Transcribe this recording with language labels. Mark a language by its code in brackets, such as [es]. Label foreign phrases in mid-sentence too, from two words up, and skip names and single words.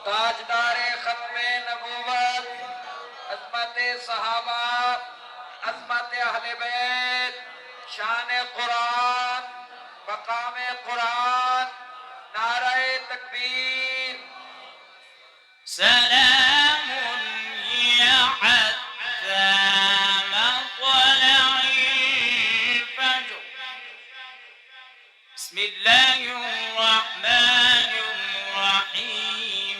[ur] تاجدار ختم نبوت، عظمت صحابہ، عظمت اہل بیت، شان قرآن، مقام قرآن، نعرۂ تکبیر. [ar] سلام هي حتى مطلع الفجر. بسم الله الرحمن الرحيم.